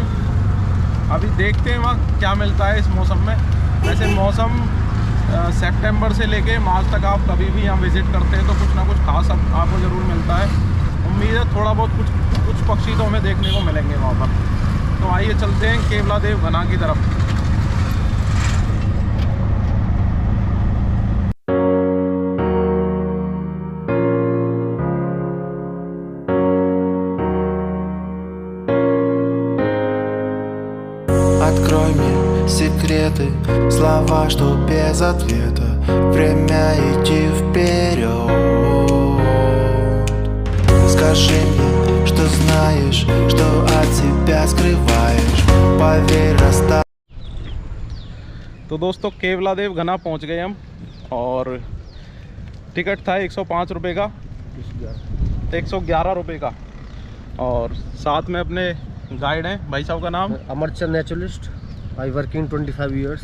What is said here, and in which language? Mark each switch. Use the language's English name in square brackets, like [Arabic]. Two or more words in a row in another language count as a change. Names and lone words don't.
[Hindi] अभी देखते हैं वहाँ क्या मिलता है इस मौसम में। वैसे मौसम सितंबर से लेके मार्च तक आप कभी भी यहाँ विज़िट करते हैं तो कुछ ना कुछ खास आपको ज़रूर मिलता है। उम्मीद है थोड़ा बहुत कुछ पक्षी तो हमें देखने को मिलेंगे वहाँ पर। तो आइए चलते हैं केवला देव घना की तरफ। [Russian] Открой мне секреты, слова, что без ответа. Время идти вперед. Скажи мне, что знаешь, что от себя скрываешь. Поверь, расстаться. [Hindi] तो दोस्तों केवला देव घना पहुंच गए हम, और टिकट था 105 रुपये का, 111 रुपये का। और साथ में अपने गाइड हैं, भाई साहब का नाम [English] अमरचंद naturalist. I working 25 years.